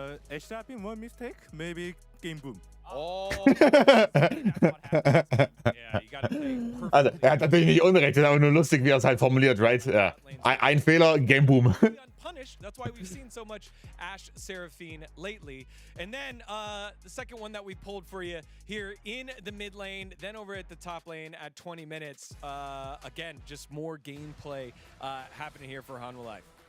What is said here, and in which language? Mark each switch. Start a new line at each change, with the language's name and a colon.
English: Extra pin one mistake, maybe game boom. Oh, that's what happens. Yeah, you gotta play perfect.
German: Also, hat natürlich nicht Unrecht, ist aber nur lustig, wie er es halt formuliert, right? Ja. Ein Fehler, Game Boom.
English: Unpunished. That's why we've seen so much Ashe Seraphine lately. And then the second one that we pulled for you here in the mid lane, then over at the top lane at 20 minutes. Again, just more gameplay happening here for Hanwha Life.